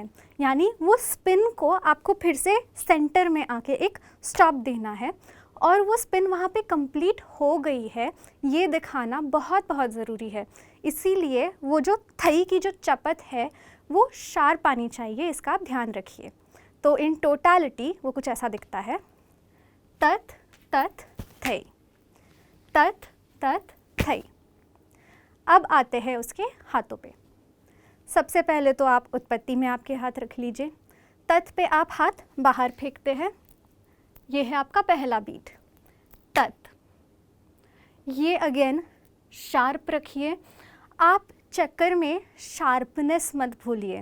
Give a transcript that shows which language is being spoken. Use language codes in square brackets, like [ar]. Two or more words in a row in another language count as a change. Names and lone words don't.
[hi] यानी वो स्पिन को आपको फिर से सेंटर में आके एक स्टॉप देना है और वो स्पिन वहाँ पे कंप्लीट हो गई है ये दिखाना बहुत बहुत ज़रूरी है। इसीलिए वो जो थई की जो चपत है वो शार्प आनी चाहिए, इसका आप ध्यान रखिए। तो [en] in totality [hi] वो कुछ ऐसा दिखता है, तत तत थई, तत तत थई। अब आते हैं उसके हाथों पे। सबसे पहले तो आप उत्पत्ति में आपके हाथ रख लीजिए। तत पे आप हाथ बाहर फेंकते हैं, ये है आपका पहला बीट, तत। ये [en] again sharp [hi] रखिए, आप चक्कर में शार्पनेस मत भूलिए।